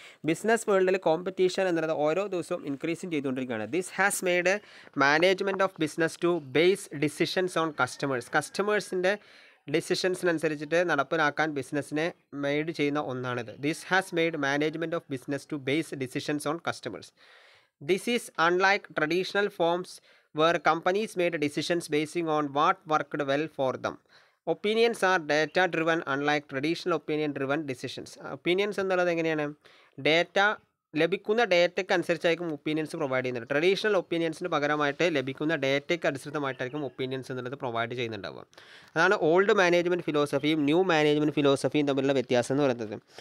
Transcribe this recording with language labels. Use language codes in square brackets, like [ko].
[ml] Business വേൾഡിൽ competition എന്നുള്ളത് ഓരോ ദിവസവും ഇൻക്രീസിങ് ചെയ്തുകൊണ്ടിരിക്കുകയാണ്. [en] This has made management of business to base decisions on customers. [ml] കസ്റ്റമേഴ്സിൻ്റെ ഡിസിഷൻസിനനുസരിച്ചിട്ട് നടപ്പിലാക്കാൻ ബിസിനസ്സിനെ മെയ്ഡ് ചെയ്യുന്ന ഒന്നാണിത്. [en] This has made management of business to base decisions on customers. This is unlike traditional forms where companies made decisions basing on what worked well for them. Opinions are data driven unlike traditional opinion driven decisions. [ml] Opinions എന്നുള്ളത് എങ്ങനെയാണ് data ലഭിക്കുന്ന ഡേറ്റയ്ക്ക് അനുസരിച്ചായിരിക്കും opinions provide ചെയ്യുന്നത്. Traditional ഒപ്പീനിയൻസിന് പകരമായിട്ട് ലഭിക്കുന്ന ഡേറ്റയ്ക്ക് അനുസൃതമായിട്ടായിരിക്കും opinions എന്നുള്ളത് provide ചെയ്യുന്നുണ്ടാവുക. അതാണ് old management ഫിലോസഫിയും new management ഫിലോസഫിയും തമ്മിലുള്ള വ്യത്യാസം എന്ന് പറയുന്നത്.